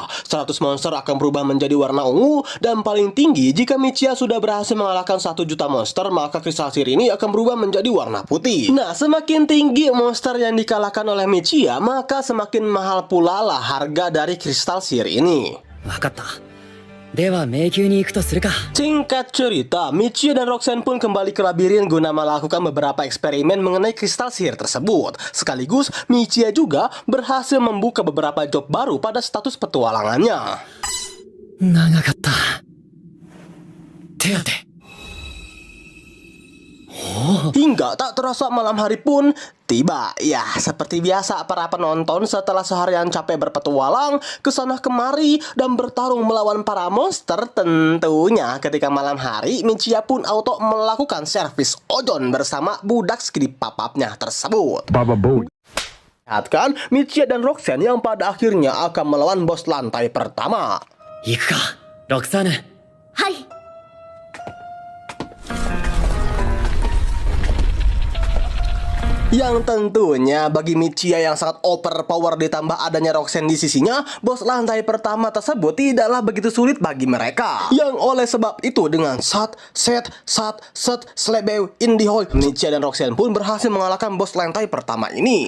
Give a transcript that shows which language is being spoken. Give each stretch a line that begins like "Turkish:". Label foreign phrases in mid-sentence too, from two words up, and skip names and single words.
Indonesian: 100 monster akan berubah menjadi warna ungu, dan paling tinggi jika Michiya sudah berhasil mengalahkan 1 juta monster, maka kristal sihir ini akan berubah menjadi warna putih. Nah, semakin tinggi monster yang dikalahkan oleh Michiya, maka semakin mahal pula lah harga dari kristal sihir ini.
Japanese: わかった。では迷宮に行くとするか。
Indonesian: Singkat cerita, Michiya dan Roxanne pun kembali ke labirin guna melakukan beberapa eksperimen mengenai kristal sihir tersebut. Sekaligus, Michiya juga berhasil membuka beberapa job baru pada status petualangannya.
Japanese: 長かった。手当て。
Indonesian: Hingga tak terasa malam hari pun tiba. Ya, seperti biasa para penonton setelah seharian capek berpetualang kesana kemari dan bertarung melawan para monster, tentunya ketika malam hari Michiya pun auto melakukan servis ojon bersama budak skrip papapnya tersebut. Lihat kan, Michiya dan Roxanne yang pada akhirnya akan melawan bos lantai pertama.
Japanese: 行くか、ロクサーヌ。はい。
Indonesian: Yang tentunya bagi Michiya yang sangat overpower ditambah adanya Roxanne di sisinya, bos lantai pertama tersebut tidaklah begitu sulit bagi mereka. Yang oleh sebab itu dengan sat, slebeu, indihoi, Michiya dan Roxanne pun berhasil mengalahkan bos lantai pertama ini.